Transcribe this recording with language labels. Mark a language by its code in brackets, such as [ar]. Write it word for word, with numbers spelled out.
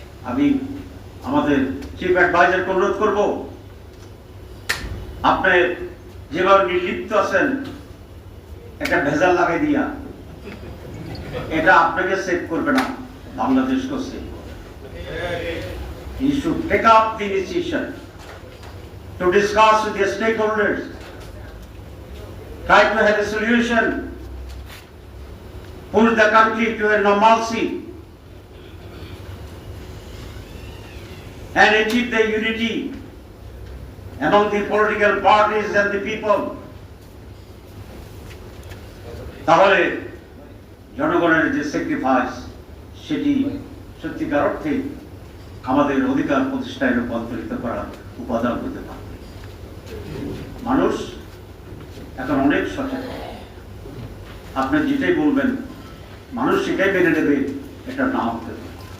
[bn] আমি আমাদের চিফ অ্যাডভাইজারকে অনুরোধ করবো, আপনি যেভাবে নির্লিপ্ত আছেন একটা ভেজাল লাগাই দিয়া, এটা আপনাকে সেভ করবে না, বাংলাদেশকেও সেভ করবে। [en] You should take up the initiation to discuss with the stakeholders, try to have a solution, push the country to a normalcy and achieve the unity among the political parties and the people. [bn] তাহলে জনগণের যে sacrifice সেটি সত্যিকার অর্থে আমাদের অধিকার প্রতিষ্ঠায় রূপান্তরিত করার উপাদান হতে পারে। মানুষ এখন অনেক সচেতন, আপনি যেটাই বলবেন মানুষ সেটাই মেনে নেবে, এটা না হতে পারে।